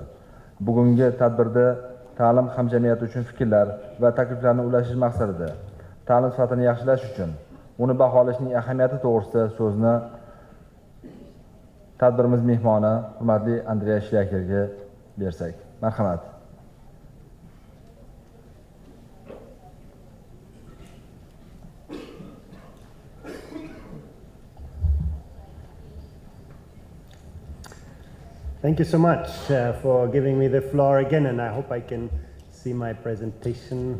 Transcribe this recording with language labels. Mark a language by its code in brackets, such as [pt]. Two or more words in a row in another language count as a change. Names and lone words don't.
[uz] Bugungi tadbirda ta'lim hamjamiyati uchun fikrlar va takliflarni ulashish maqsadida ta'lim sifatini yaxshilash uchun uni baholashning ahamiyati to'g'risida so'zni tadbirimiz mehmoni hurmatli Andreas Shlyayxerga bersak. Marhamat. [en] Thank you so much for giving me the floor again, and I hope I can see my presentation.